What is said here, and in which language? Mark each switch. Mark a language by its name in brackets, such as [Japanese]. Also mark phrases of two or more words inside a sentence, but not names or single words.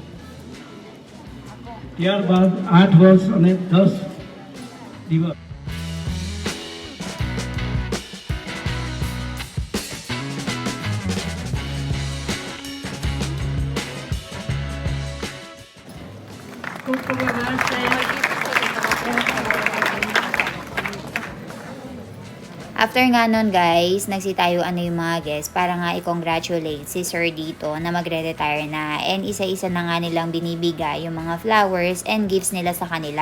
[Gujarati] ત્યારબાદ 8 વર્ષ અને 10 દિવસ ખૂબ ખૂબ આભાર સાહેબ. [Filipino] After nga nun guys, nagsitayuan na yung mga guests para nga i-congratulate si Sir dito na magre-retire na and isa-isa na nga nilang binibigay yung mga [English] flowers and gifts [Filipino] nila sa kanila.